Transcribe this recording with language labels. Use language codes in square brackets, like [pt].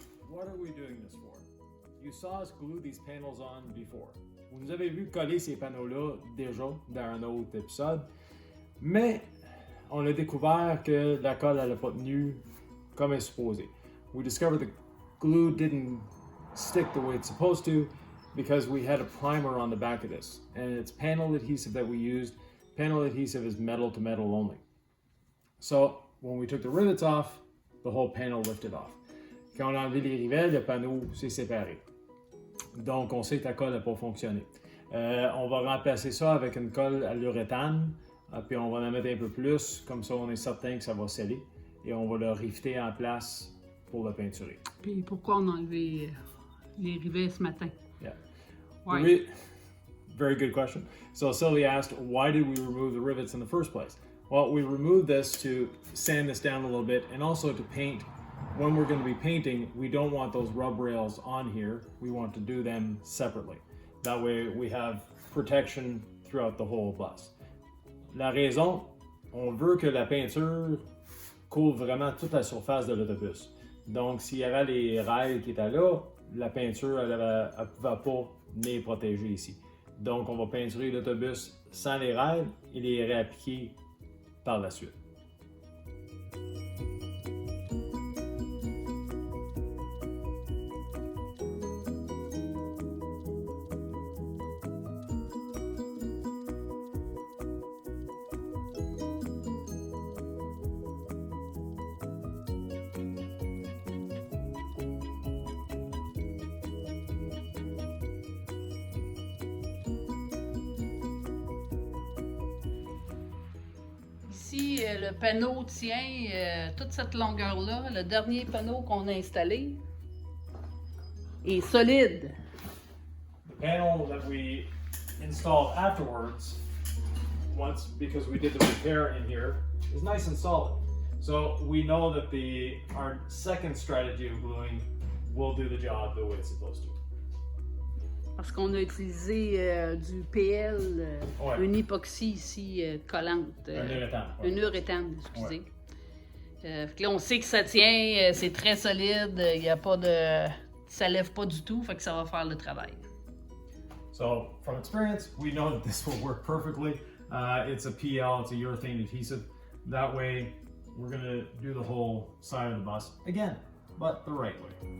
[en] What are we doing this for? You saw us glue these panels on before. [fr] Vous nous avez vu coller ces panneaux-là déjà dans un autre épisode, mais on a découvert que la colle n'allait pas tenue comme elle est supposée. [en] We discovered the glue didn't stick the way it's supposed to because we had a primer on the back of this, and it's panel adhesive that we used. Panel adhesive is metal to metal only. So when we took the rivets off, the whole panel lifted off. [fr] Quand on a enlevé les rivets, le panneau s'est séparé. Donc, on sait que la colle n'a pas fonctionné. On va remplacer ça avec une colle à l'uréthane, puis on va en mettre un peu plus, comme ça on est certain que ça va sceller, et on va le rifter en place pour le peinturer. Puis pourquoi on a enlevé les rivets ce matin? [en] Yeah. [fr] Ouais. [en] Very good question. So Sylvie asked, why did we remove the rivets in the first place? Well, we removed this to sand this down a little bit and also to paint. When we're going to be painting, we don't want those rub rails on here. We want to do them separately. That way we have protection throughout the whole bus. [fr] La raison, on veut que la peinture couvre vraiment toute la surface de l'autobus. Donc, s'il y avait les rails qui étaient là, la peinture, elle ne pouvait pas les protéger ici. Donc, on va peinturer l'autobus sans les rails et les réappliquer par la suite. Ici, le panneau tient toute cette longueur-là. Le dernier panneau qu'on a installé est solide. [en] The panel that we installed afterwards, once because we did the repair in here, is nice and solid. So we know that our second strategy of gluing will do the job the way it's supposed to. [fr] Parce qu'on a utilisé du PL, Ouais. une époxy ici collante. Un uréthane. Ouais. Une uréthane, excusez. Fait que là, on sait que ça tient, c'est très solide, il y a pas de... ça lève pas du tout, fait que ça va faire le travail. [en] So from experience, we know that this will work perfectly. It's a PL, it's a urethane adhesive. That way, we're gonna do the whole side of the bus again, but the right way.